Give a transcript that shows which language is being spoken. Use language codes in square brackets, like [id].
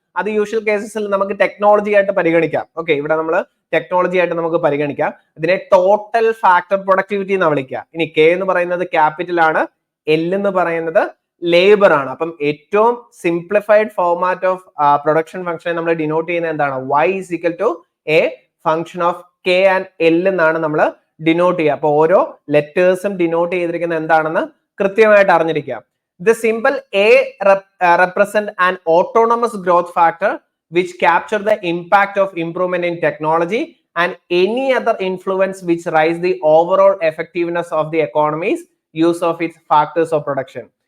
[ml] അത് യൂഷ്വൽ കേസസിൽ നമുക്ക് ടെക്നോളജി ആയിട്ട് പരിഗണിക്കാം. ഓക്കെ, ഇവിടെ നമ്മൾ ടെക്നോളജി ആയിട്ട് നമുക്ക് പരിഗണിക്കാം. ഇതിനെ ടോട്ടൽ ഫാക്ടർ പ്രൊഡക്ടിവിറ്റി എന്ന് വിളിക്കുക. ഇനി കെ എന്ന് പറയുന്നത് ക്യാപിറ്റൽ ആണ്, എൽ എന്ന് പറയുന്നത് ലേബർ ആണ്. അപ്പം ഏറ്റവും സിംപ്ലിഫൈഡ് ഫോർമാറ്റ് ഓഫ് പ്രൊഡക്ഷൻ ഫംഗ്ഷനെ നമ്മൾ ഡിനോട്ട് ചെയ്യുന്നത് എന്താണ്? [en] y is equal to a function of k and l [ml] എന്നാണ് നമ്മൾ ഡിനോട്ട് ചെയ്യുക. അപ്പൊ ഓരോ ലെറ്റേഴ്സും ഡിനോട്ട് ചെയ്തിരിക്കുന്നത് എന്താണെന്ന് കൃത്യമായിട്ട് അറിഞ്ഞിരിക്കുക. [en] The symbol A represent an autonomous growth factor which capture the impact of improvement in technology and any other influence which rise the overall effectiveness of the economy's use of its factors of production.